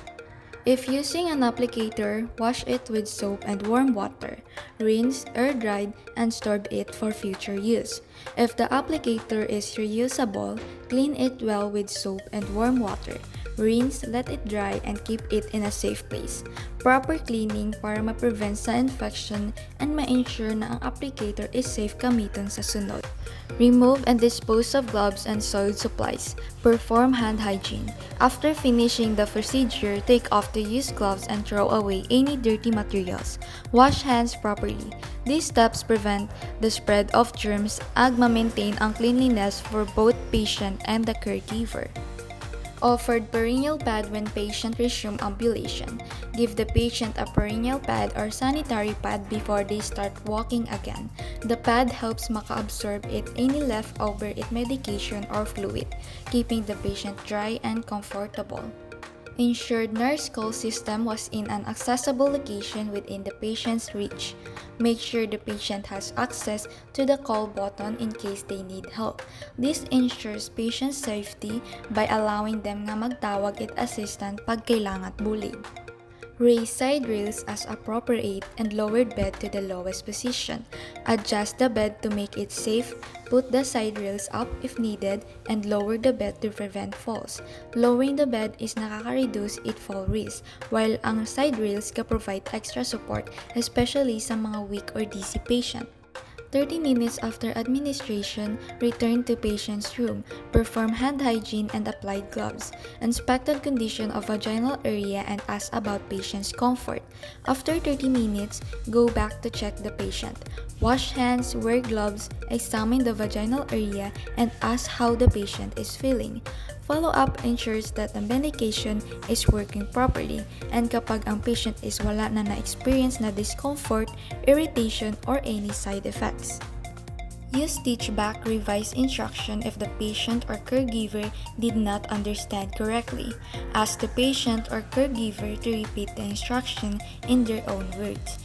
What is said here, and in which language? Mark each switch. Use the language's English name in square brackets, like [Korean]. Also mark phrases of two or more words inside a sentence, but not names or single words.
[English] If using an applicator, wash it with soap and warm water. Rinse, air-dried, and store it for future use. If the applicator is reusable, clean it well with soap and warm water. Rinse, let it dry, and keep it in a safe place. Proper cleaning [Hiligaynon] para ma-prevent sa [English] infection and [Hiligaynon] ma-ensure na ang [English] applicator is safe [Hiligaynon] gamiton sa sunod. [English] Remove and dispose of gloves and soiled supplies. Perform hand hygiene. After finishing the procedure, take off the used gloves and throw away any dirty materials. Wash hands properly. These steps prevent the spread of germs [Hiligaynon] ag ma-maintain ang [English] cleanliness for both patient and the caregiver. Offered perineal pad when patient resume ambulation. Give the patient a perineal pad or sanitary pad before they start walking again. The pad helps maka-absorb any leftover medication or fluid, keeping the patient dry and comfortable. Ensured nurse call system was in an accessible location within the patient's reach. Make sure the patient has access to the call button in case they need help. This ensures patient safety by allowing them [Hiligaynon] nga magtawag at assistant pag kailangan bulig. [English] Raise side rails as appropriate and lower bed to the lowest position. Adjust the bed to make it safe. Put the side rails up if needed and lower the bed to prevent falls. Lowering the bed is [Hiligaynon] nakaka-reduce it [English] fall risk, while ang side rails ka-provide extra support, especially [Hiligaynon] sa mga [English] weak or dizzy patient. 30 minutes after administration, return to patient's room, perform hand hygiene and applied gloves, inspected condition of vaginal area and ask about patient's comfort. After 30 minutes, go back to check the patient. Wash hands, wear gloves, examine the vaginal area, and ask how the patient is feeling. Follow-up ensures that the medication is working properly, and [Hiligaynon] kapag ang [English] patient is [Hiligaynon] wala na na-experience na [English] discomfort, irritation, or any side effects. Use teach-back revised instruction if the patient or caregiver did not understand correctly. Ask the patient or caregiver to repeat the instruction in their own words.